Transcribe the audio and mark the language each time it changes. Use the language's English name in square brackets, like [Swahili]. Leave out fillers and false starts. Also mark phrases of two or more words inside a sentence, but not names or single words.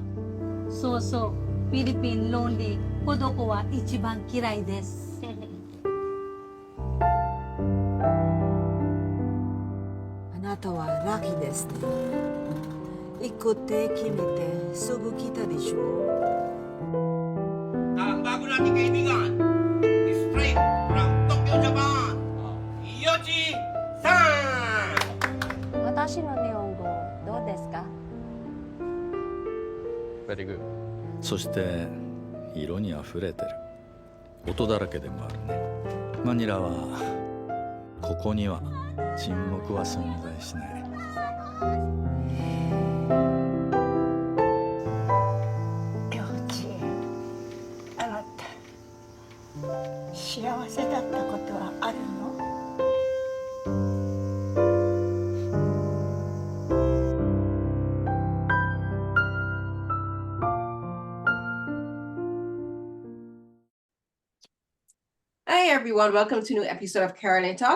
[Japanese] そうそう。フィリピンロンリー、孤独は一番嫌いです。あなたはラッキーですね。行くって決めてすぐ来たでしょ。 [Filipino] Ang bago nating kaibigan, [English] straight from Tokyo, Japan, Yoji-san! [Japanese] 私の日本語どうですか？ [English] very good. [Japanese] そして色にあふれてる。音だらけでもあるね。マニラはここには沈黙は存在しない。幼稚、あなた幸せだったことはあるの [English] ？Hi everyone, welcome to a new episode of Carolyn Talks.